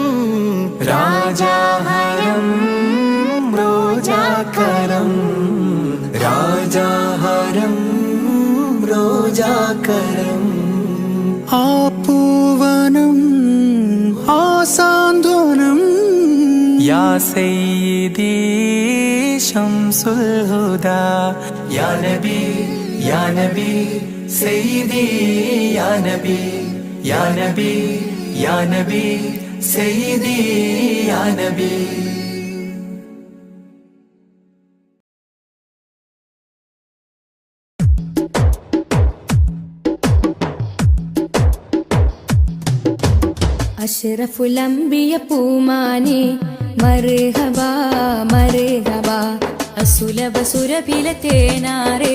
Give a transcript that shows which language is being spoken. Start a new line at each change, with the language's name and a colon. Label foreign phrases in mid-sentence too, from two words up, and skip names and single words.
Malayalam: രാജാഹരം റോജാകരം രാജാഹരം റോജാകരം ആ പൂവനം ആ സാന്ത്വനം
Arabic: يا سيدي شمس الهدى يا نبي يا نبي سيدي يا نبي يا نبي يا نبي سيدي يا نبي أشرف الأنبياء
Malayalam: പൂമാനെ
Arabic: مرحبا مرحبا
Malayalam: അസുലഭ സുരഭില തേനാരെ